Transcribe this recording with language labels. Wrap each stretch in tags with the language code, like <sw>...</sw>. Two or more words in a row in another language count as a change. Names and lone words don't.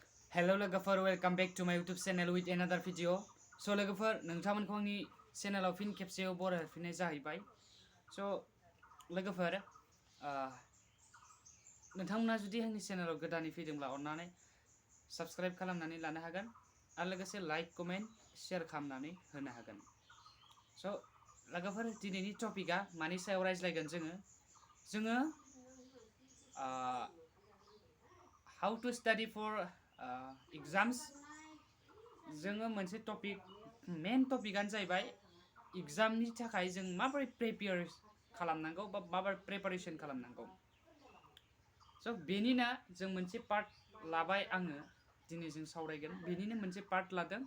<brx>Hello लोगोफोर,</brx> <en>welcome back to my YouTube channel with another video.</en> <brx>So लोगोफोर, नोंथांमोनखौ आंनि चेनेलाव फिन खेबसेयाव बरायफिननाय जाहैबाय. So लोगोफोर, नोंथांमोना जुदि आंनि चेनेलाव गोदानै फैदोंब्ला अन्नानै साबस्क्राइब खालामनानै लानो हागोन आरो लोगोसे</brx> <en>like, comment, share</en> <brx>खालामनानै होनो हागोन. So लोगोफोर, दिनैनि टपिकआ मानि सायाव रायज्लायगोन जोङो</brx> <en>how to study for exams.</en> <brx>जोङो मोनसे टपिक मेन टपिकआनो जाहैबाय एग्जामनि थाखाय जों माबोरै प्रिपेयार खालामनांगौ बा माबोरै प्रिपारेसन खालामनांगौ. स' बेनिनो जों मोनसे पार्ट लाबाय आङो दिनै जों सावरायगोन बेनिनो मोनसे पार्ट लादों.</brx>